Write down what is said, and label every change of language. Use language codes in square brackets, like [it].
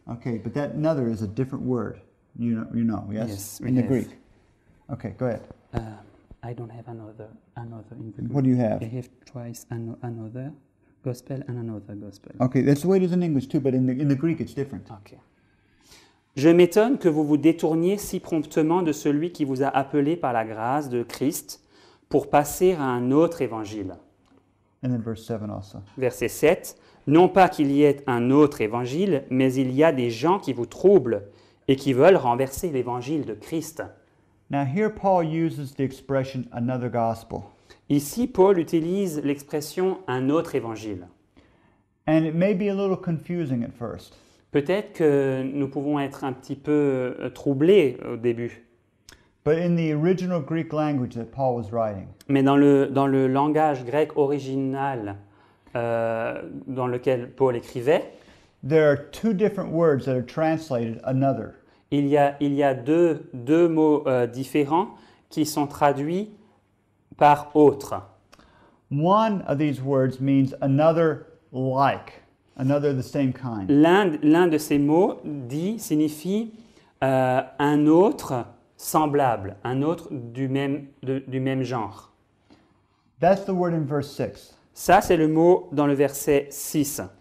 [en] Okay, but that another is a different word. You know, yes? Yes, we in the have. Greek. Okay, go ahead. I don't have another in the What do you have? I have twice another gospel and another gospel. Okay, that's the way it is in English too, but in the Greek it's different. Ok. [fr] Je m'étonne que vous vous détourniez si promptement de celui qui vous a appelé par la grâce de Christ pour passer à un autre évangile. [en] And then verse 7 also. [fr] Verset 7. Non pas qu'il y ait un autre évangile, mais il y a des gens qui vous troublent et qui veulent renverser l'évangile de Christ. [en] Now here Paul uses the expression another gospel. [fr] Ici, Paul utilise l'expression un autre évangile. [en] And it may be a little confusing at first. [fr] Peut-être que nous pouvons être un petit peu troublés au début, [en] But in the original Greek language that Paul was writing, [fr] mais dans le langage grec original dans lequel Paul écrivait, [en] there are two different words that are translated another. [fr] il y a deux mots différents qui sont traduits par autre. [en] One of these words means another like, another the same kind. [fr] L'un de ces mots signifie un autre semblable, un autre du même genre. [en] That's the word in verse 6. [fr] Ça, c'est le mot dans le verset 6.